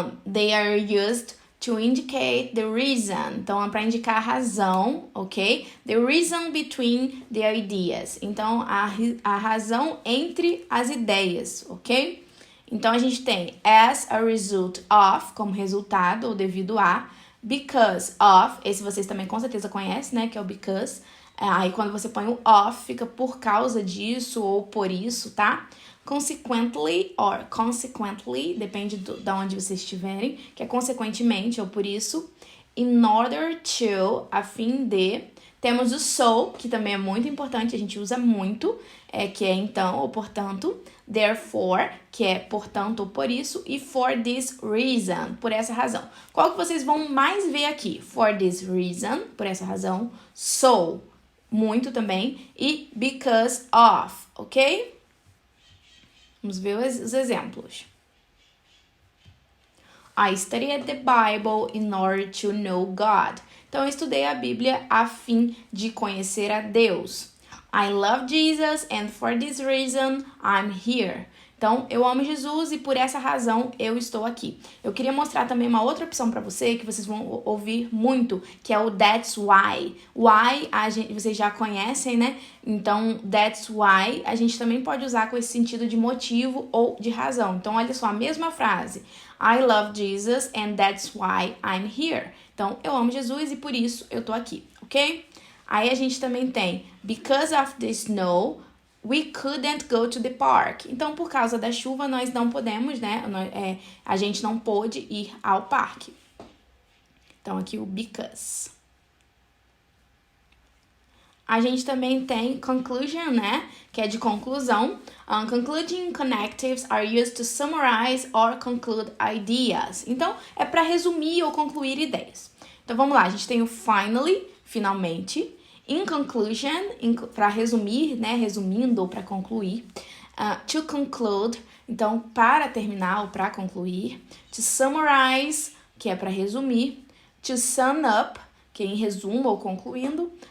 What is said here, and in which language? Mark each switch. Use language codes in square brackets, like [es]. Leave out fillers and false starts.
[en] They are used to indicate the reason. [pt] Então, é para indicar a razão, ok? [en] The reason between the ideas. [pt] Então, a razão entre as ideias, ok? Então, a gente tem [en] as a result of, [pt] como resultado ou devido a. Because of, esse vocês também com certeza conhecem, né? Que é o because. Aí, quando você põe o of, fica por causa disso ou por isso, tá? Consequently, or consequently, depende de onde vocês estiverem, que é consequentemente ou por isso. [en] In order to, [pt] a fim de. Temos o so, que também é muito importante, a gente usa muito, que é então ou portanto. Therefore, que é portanto ou por isso. E [en] for this reason, [pt] por essa razão. Qual que vocês vão mais ver aqui? [en] For this reason, [pt] por essa razão. So, muito também. E because of, ok? Vamos ver os exemplos. [en] I studied the Bible in order to know God. [pt] Então, eu estudei a Bíblia a fim de conhecer a Deus. [en] I love Jesus and for this reason I'm here. [pt] Então, eu amo Jesus e por essa razão eu estou aqui. Eu queria mostrar também uma outra opção para você que vocês vão ouvir muito, que é o [en] that's why. [pt] Why vocês já conhecem, né? Então, [en] that's why [pt] a gente também pode usar com esse sentido de motivo ou de razão. Então, olha só, a mesma frase. [en] I love Jesus and that's why I'm here. [pt] Então, eu amo Jesus e por isso eu tô aqui, ok? Aí a gente também tem [en] because of the snow, we couldn't go to the park. [pt] Então, por causa da chuva, nós não podemos, né? A gente não pôde ir ao parque. Então, aqui o because. A gente também tem conclusion, né? Que é de conclusão. [en] Concluding connectives are used to summarize or conclude ideas. [pt] Então, é para resumir ou concluir ideias. Então, vamos lá. A gente tem o finally, finalmente. [en] In conclusion, [pt] para resumir, né? Resumindo ou para concluir. [en] To conclude, [pt] então, para terminar ou para concluir. [en] To summarize, [pt] que é para resumir. [en] To sum up, [pt] que é em resumo ou concluindo.